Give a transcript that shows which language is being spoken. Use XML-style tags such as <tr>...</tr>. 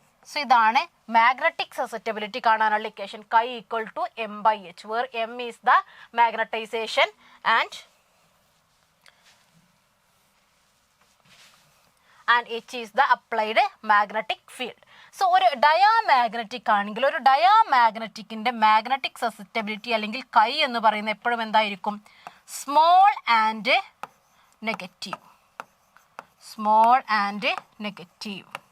<ml>So ഇതാണ് magnetic susceptibility കാണാനുള്ള equation.</ml> <en>Chi equal to M/H, where M is the magnetization and H is the applied magnetic field.</en> <ml>So ഒരു diamagnetic ആണെങ്കിൽ ഒരു ഡയാമാഗ്നറ്റിക്കിൻ്റെ magnetic susceptibility അല്ലെങ്കിൽ Chi എന്ന് പറയുന്നത് എപ്പോഴും എന്തായിരിക്കും?</ml> <en>Small and negative. Small and negative.</en>